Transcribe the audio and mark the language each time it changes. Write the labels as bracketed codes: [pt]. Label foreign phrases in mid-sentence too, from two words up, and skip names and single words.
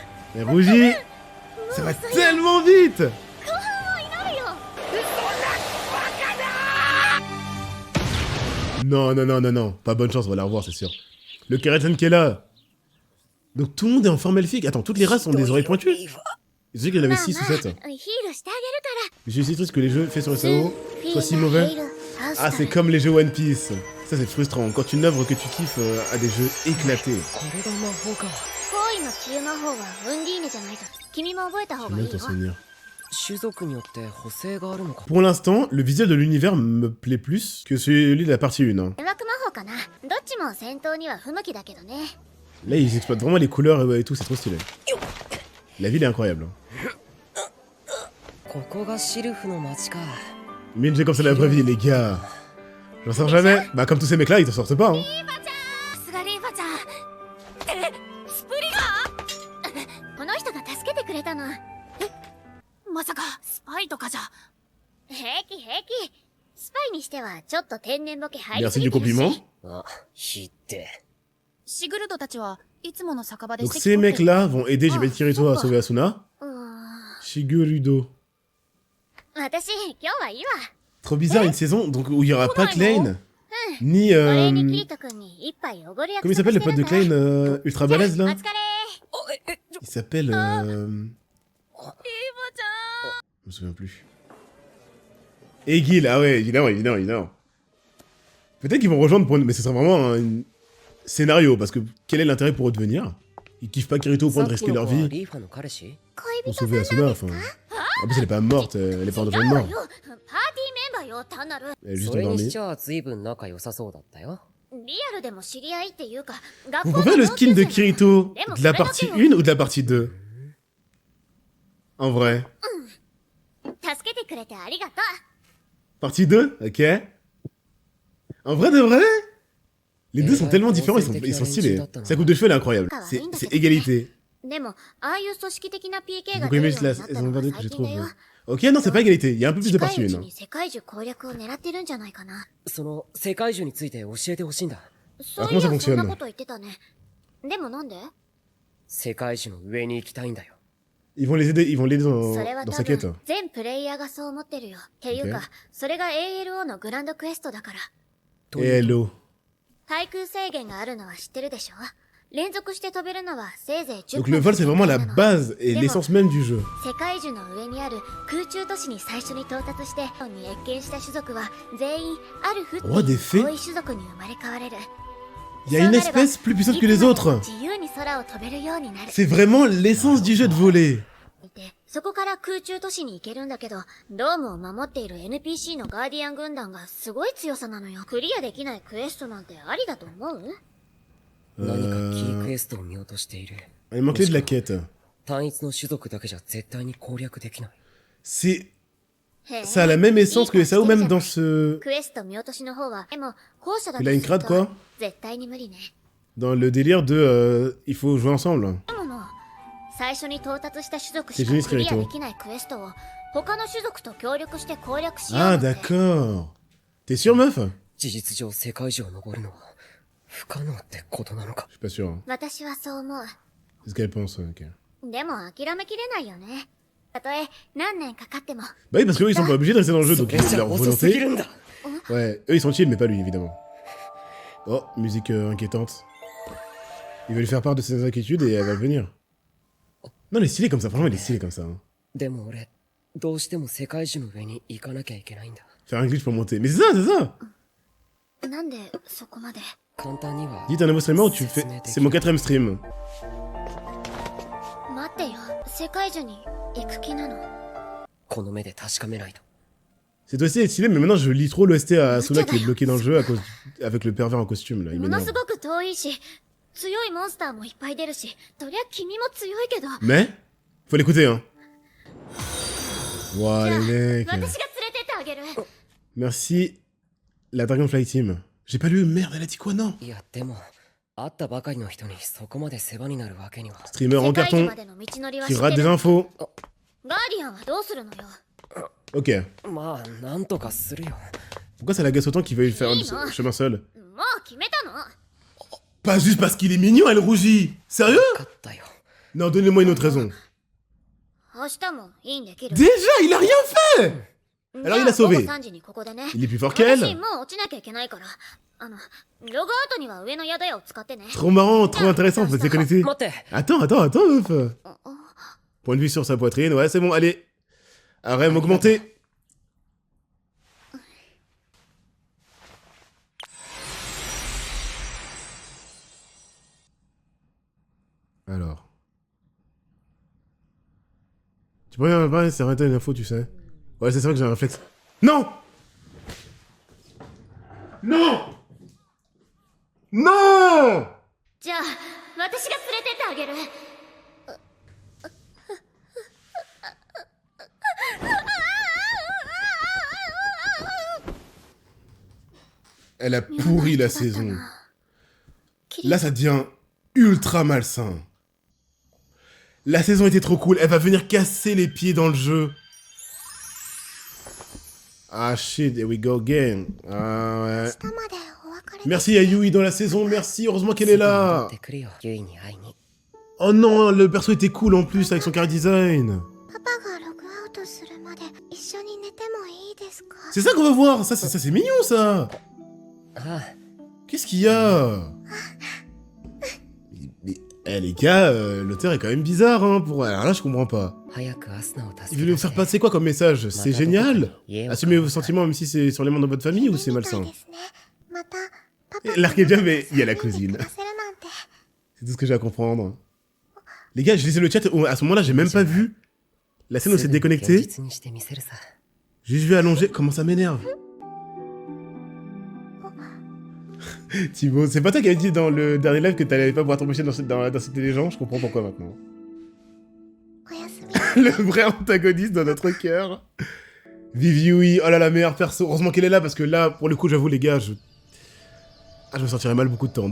[fr] Mais Rougi, ça va tellement vite. Non, non, non, non, non. Pas bonne chance, on va la revoir, c'est sûr. Le Keratin qui est là. Donc tout le monde est en forme elfique. Attends, toutes les races ont des oreilles pointues. Je sais qu'il y en avait 6 ou 7. [ja] ヒールしてあげるか [fr] Mais je suis triste que les jeux faits sur [ja] ら [fr] SAO soient si mauvais. [ja] あ [fr] Ah, c'est comme les jeux One Piece. Ça, c'est frustrant. Quand une œuvre que tu kiffes a des jeux éclatés. [ja] これが魔法か。方位の治癒魔法はウンディーネじゃないと君も覚えた方 [fr] Je [ja] が [fr] vais [ja] いい [fr] même [ja] よ [fr] t'en souvenir. [ja] 種族によって補正があるのか。 [fr] Pour l'instant, le visuel de l'univers me plaît plus que celui de la partie 1. Hein. [ja] 迷惑魔法かなどっちも戦闘には不向きだけどね [fr] Là, ils exploitent vraiment les couleurs et tout, c'est trop stylé. La ville est incroyable. Hein. [ja] ここがシルフの街か。 [fr] Mais une jeu comme ça la vraie vie, les gars. J'en sors jamais. Bah, comme tous ces mecs-là, ils t'en sortent pas. Hein. [ja] さすがリーバちゃんスプリガーこの人が助けてくれたのまさかスパイとかじゃ平気平気スパイにしてはちょっと天然ボケ入り [fr] Merci [ja] す [fr] du [ja] ぎてる [fr] compliment. [ja] しあ、ひって。シグルドたちはいつもの酒場で [fr] Donc [ja] 席 [fr] ces [ja] 取ってる [fr] mecs-là vont aider Jibet Kirito à sauver Asuna. [ja] うーん Shigurudo. 私今日はいいわ [fr] Trop bizarre, une saison donc, où il y aura pas Klein, ni... [ja] お礼にキリト君に一杯おごる約 [fr] Comment il [ja] 束 [fr] s'appelle le [ja] して [fr] pote [ja] る [fr] de [ja] んだ [fr] Klein ultra balèze [ja] お [fr] là? [ja] 疲れ [fr] Il s'appelle... [ja] リーバち [fr] Je me souviens plus. Egil, ah ouais, évidemment, évidemment, évidemment. Peut-être qu'ils vont rejoindre pour... Mais ce sera vraiment un scénario, parce que quel est l'intérêt pour eux de venir? Ils kiffent pas Kirito au point [ja] さ [fr] de [ja] っき [fr] risquer [ja] の [fr] leur [ja] 子は [fr] vie [ja] リーファの彼氏？ [fr] pour sauver Asuna, enfin... En plus, elle est pas morte, elle est pas en danger de [ja] 違うわ [fr] mort. [ja] よパーティーメンバーよ単なる [fr] Elle est juste [ja] それにし [fr] endormie. [ja] ちゃ随分仲良さそうだったよ。リアルでも知り合いっていうか [fr] Vous préférez le skin de Kirito de la partie 1 ou de la partie 2? En vrai. [ja] 助けてくれてありがと [fr] Partie 2, ok. En vrai de vrai? Les deux sont tellement différents, ils sont stylés. Sa coupe de cheveux, elle est incroyable. C'est égalité. [ja] うでもああいう組織的な PK [fr] J'ai [ja] が [fr] beaucoup [ja] 出る [fr] aimé [ja] ようにな [fr] la [ja] った [fr] saison [ja] のが [fr] 22 que [ja] 最 [fr] j'ai [ja] 近だ [fr] trouvé. [ja] よ [fr] Ok, non, c'est pas égalité, il y a un peu plus de [ja] 近 [fr] partie [ja] いうち [fr] 1. [ja] に世界中攻略を狙ってるんじゃないかなその世界樹について教えてほしいんだ。そうい [fr] comment ça [ja] や [fr] fonctionne [ja] そんなこと言ってたねでもなんで世界樹の上に行きたいんだよ。 [fr] Ils vont l'aider [ja] それは [fr] dans [ja] 多 [fr] sa quête. [ja] 分全プレイヤーがそう思ってるよっていうか [fr] Ok [ja] それが ALO のグランドクエストだからというと Hello. 対空制限があるのは知ってるでしょ連続して飛べるのはせいぜい10 [fr] Donc le vol, c'est vraiment la base et Démo. l'essence même du jeu. [ja] 世界樹の上にある空中都市に最初に到達してに越見した種族は全員アルフっていう [fr] Roi des fées [ja] 遠い種族に生まれ変われる [fr] Il y a une espèce plus puissante que les autres. [ja] 自由に空を飛べるようになる [fr] C'est vraiment l'essence du jeu de voler. [ja] でそこから空中都市に行けるんだけどドームを守っている NPC のガーディアン軍団がすごい強さなのよクリアできないクエストなんてありだと思う何かキークエストを見落としている。 [fr] Il manquait de la quête. [ja] 単一の種族だけじゃ絶対に攻略できない。 [fr] C'est... [ja] へえ [fr] Ça a la même essence que SAO, même dans ce... [ja] クエスト見落としの方はでも後者だと [fr] Il a une crade, quoi [ja] 絶対に無理ね [fr] Dans le délire de... il faut jouer ensemble. [ja] でもの最初に到達した種族し [fr] C'est génial, [ja] かクリア [fr] Kirito. [ja] できないクエストを他の種族と協力して攻略しよう [fr] Ah, [ja] なんて [fr] d'accord. T'es sûr, meuf? 事実上世界樹を登るのは不可能ってことなのか。 Je suis pas sûr. Hein. [ja] 私はそう思う [fr] C'est ce qu'elle pense, ok. [ja] でも諦めきれないよねたとえ何年かかっても [fr] Bah oui, parce qu'eux, ils sont pas obligés de rester dans le jeu, [ja] そ [fr] donc [ja] れ [fr] c'est [ja] じゃ [fr] leur [ja] 遅すぎ [fr] volonté. [ja] るんだ。 [fr] Ouais, eux, ils sont chill, mais pas lui, évidemment. Oh, musique inquiétante. Il va lui faire part de ses inquiétudes et elle va venir. Non, il est stylé comme ça, franchement, il est stylé comme ça. Hein. [ja] でも俺、どうしても世界樹の上に行かなきゃいけないんだ。 [fr] Faire un glitch pour monter. Mais c'est ça, c'est ça! [ja] なんでそこまで簡単には。 [fr] Dis, t'es un nouveau streamer ou tu fais... C'est mon 4ème stream. [ja] 待ってよ世界中に行く気なのこの目で確かめないと。 [fr] C'est aussi stylé, mais maintenant je lis trop l'OST à Asuna qui est bloqué dans le jeu à cause... avec le pervers en costume là. Il [ja] もの [fr] m'énerve. [ja] すごく遠いし強いモンスターもいっぱい出るしとりゃ君も強いけど [fr] Mais faut l'écouter, hein. Ouah, les [ja] 私が連れ [fr] mecs. [ja] てってあげる [fr] Merci, la Dragonfly Team. J'ai pas lu, merde, elle a dit quoi, non? [ja] いや、でも、会ったばかりの人にそこまで世話になるわけには。 [fr] Streamer en [ja] 世界中 [fr] carton [ja] までの道のりは [fr] qui [ja] 知って [fr] rate des [ja] る [fr] infos. [ja] ガーディアンはどうするのよ [fr] Ok. [ja] まあ、なんとかするよ。 [fr] Pourquoi ça l'agace autant qu'il veuille faire Oui, non. un chemin seul? [ja] もう決めたの [fr] Pas juste parce qu'il est mignon, elle rougit. Sérieux? [ja] 分かったよ。 [fr] Non, donnez-moi une autre raison. [ja] 明日もいいんできる。 [fr] Déjà, il a rien fait. Alors il a sauvé. [ja] じゃあ午後3時にここでね。 [fr] Il est plus fort [ja] 私 [fr] qu'elle. [ja] もう落ちなきゃいけないから。ログアウトには上の宿屋を使ってね。 [fr] Trop marrant, trop intéressant, vous êtes connectés. [ja] 待って [fr] Attends, meuf. Point de vue sur sa poitrine, ouais, c'est bon, allez. RM augmenté. Alors. Tu pourrais pas c'est arrêter une info, tu sais. Ouais, c'est vrai que j'ai un réflexe. Non! Non! Non! [ja] じゃあ私が連れてってあげる。 [fr] Elle a pourri la saison. Là, ça devient ultra malsain. La saison était trop cool. Elle va venir casser les pieds dans le jeu. [en] Ah shit, here we go again. [fr] Ah ouais. Merci à Yui dans la saison, merci. Heureusement qu'elle est [ja] 戻 [fr] là. [ja] ってくるよユイに会いに [fr] Oh non, le perso était cool en plus avec son [en] car design. [ja] パパがログアウトするまで一緒に寝てもいいですか？ [fr] C'est ça qu'on va voir. Ça, c'est mignon, ça. [ja] ああ [fr] Qu'est-ce qu'il y a? Mais, les gars, l'auteur est quand même bizarre, hein. Alors là, je comprends pas. [ja] 早くアスナを助け [fr] Il veut nous faire passer quoi comme message? C'est génial. Assumez vos sentiments même si c'est sur les membres de votre famille ou c'est malsain? L'arc est bien, mais il y a la cousine. C'est tout ce que j'ai à comprendre. Les gars, je lisais le chat, à ce moment-là, j'ai même pas vu la scène où c'est déconnecté. [ja] 現実にしてみせるさ [fr] J'ai juste vu allonger. Comment ça m'énerve? Thibaut, c'est pas toi qui avais dit dans le dernier live que t'allais pas pouvoir t'embaucher dans Cité des gens? Je comprends pourquoi maintenant. Le vrai antagoniste dans notre cœur. Vive Yui, oh là la meilleure perso. Heureusement qu'elle est là parce que là, pour le coup, j'avoue, les gars, je me sentirais mal beaucoup de temps.